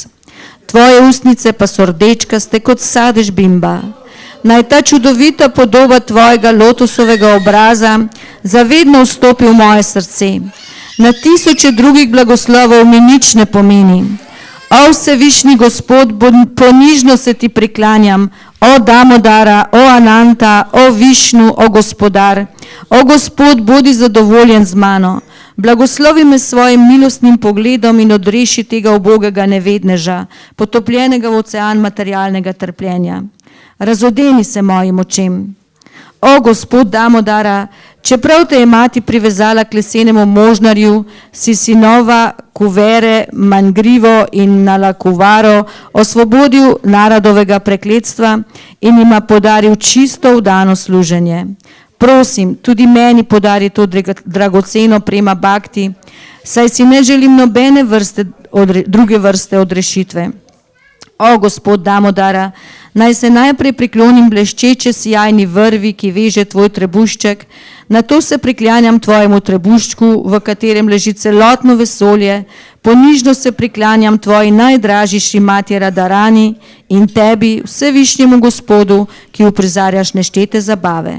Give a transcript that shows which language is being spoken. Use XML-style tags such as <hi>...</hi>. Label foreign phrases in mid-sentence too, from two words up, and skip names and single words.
<sl>Tvoje ustnice pa so rdečkaste kot sadež bimba. Naj ta čudovita podoba tvojega lotosovega obraza zavedno vstopi v moje srce. Na tisoče drugih blagoslovov mi nič ne pomeni. O vsevišnji Gospod, ponižno se ti priklanjam, o Damodara, o Ananta, o Višnu, o Gospodar. O Gospod, bodi zadovoljen z mano. Blagoslovi me svojim milostnim pogledom in odreši tega ubogega nevedneža, potopljenega v ocean materialnega trpljenja. Razodeni se mojim očem. O Gospod Damodara, čeprav te je mati privezala k lesenemu možnarju, si sinova Kuvere, Mangrivo in Nalakuvaro osvobodil narodovega prekletstva in jima podaril čisto vdano služenje. Prosim, tudi meni podari to dragoceno</sl> <sa>prema bhakti,</sa> <sl>saj si ne želim nobene druge vrste odrešitve. O Gospod Damodara, naj se najprej priklonim bleščeče sijajni vrvi, ki veže tvoj trebušček, Na to se priklanjam tvojemu trebuščku, v katerem leži celotno vesolje, ponižno se priklanjam tvoji najdražji Šrimati Radharani in tebi, vsevišnjemu Gospodu, ki uprizarjaš neštete zabave.</sl>